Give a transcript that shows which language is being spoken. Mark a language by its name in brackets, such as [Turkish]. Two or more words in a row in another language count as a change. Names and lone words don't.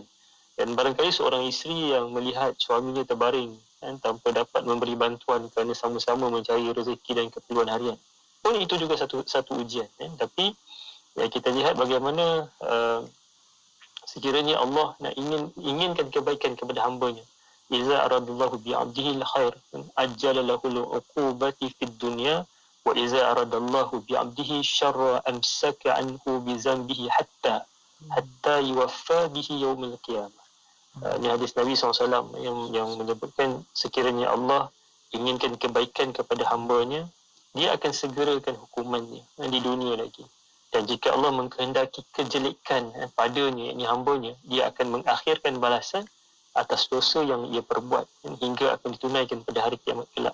[Malay] Dan barangkali seorang isteri yang melihat suaminya terbaring tanpa dapat memberi bantuan kerana sama-sama mencari rezeki dan keperluan harian, pun itu juga satu ujian. Tapi kita lihat bagaimana sekiranya Allah nak inginkan kebaikan kepada hamba-Nya. [Arabic] إذا أراد الله بعبده الخير عجل له العقوبة في الدنيا وإذا أراد الله بعبده الشر أمسك عنه بذنبه حتى يوفى به يوم القيامة. [Malay] Ini hadis Nabi SAW yang menyebutkan sekiranya Allah inginkan kebaikan kepada hamba-Nya, dia akan segerakan hukumannya di dunia lagi. Dan jika Allah mengkehendaki kejelekan padanya, ini hamba-Nya, dia akan mengakhirkan balasan atas dosa yang ia perbuat hingga akan ditunaikan pada hari kiamat kelak.